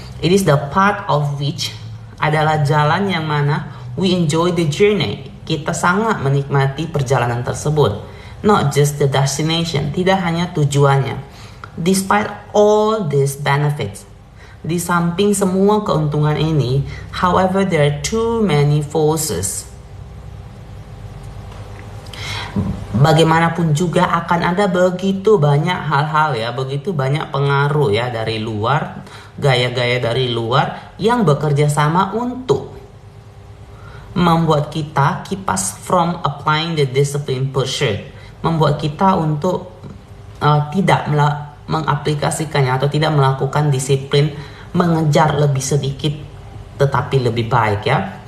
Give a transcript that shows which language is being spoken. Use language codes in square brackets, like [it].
[en] It is the path of which [id] adalah jalan yang mana [en] we enjoy the journey. [id] Kita sangat menikmati perjalanan tersebut. [en] Not just the destination, [id] tidak hanya tujuannya. [en] Despite all these benefits, [id] di samping semua keuntungan ini, [en] however, there are too many forces. [id] Bagaimanapun juga akan ada begitu banyak hal-hal ya, begitu banyak pengaruh ya dari luar, gaya-gaya dari luar yang bekerja sama untuk membuat kita [en] keep us from applying the discipline pursuit, [id] membuat kita untuk tidak mengaplikasikannya atau tidak melakukan disiplin mengejar lebih sedikit tetapi lebih baik ya.